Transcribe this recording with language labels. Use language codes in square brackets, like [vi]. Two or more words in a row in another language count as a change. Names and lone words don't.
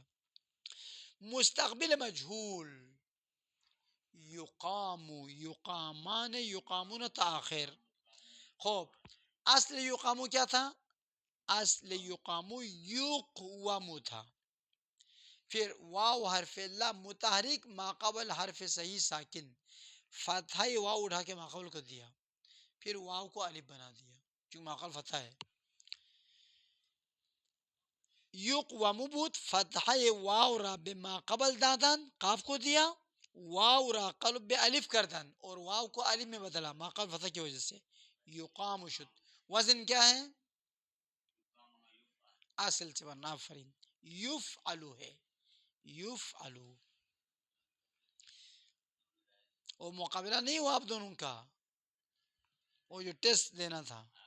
[ar] مستقبل مجھول، یقام یقامان یقامون تاخیر. [ur] خوب، اصل یقامو کیا تھا؟ اصل یقامو یقوامو تھا. پھر واو حرف اللہ متحرک ما قبل حرف صحیح ساکن، فتحہ واو اٹھا کے ما قبل کو دیا، پھر واو کو الف بنا دیا کیونکہ ما قبل فتحہ ہے. [fa] یقوامو بود، فتحہ واو را بما قبل دادن، [ur] قاف کو دیا. [fa] واو را قلب بے الف کردن، [ur] اور واو کو الف میں بدلا ما قبل فتح کی وجہ سے، یقام شد. وزن کیا ہے؟ اصل سے بننا، آفرین، یفعلو ہے، یفعلو. اور مقابلہ نہیں ہوا آپ دونوں کا، وہ جو ٹیسٹ دینا تھا.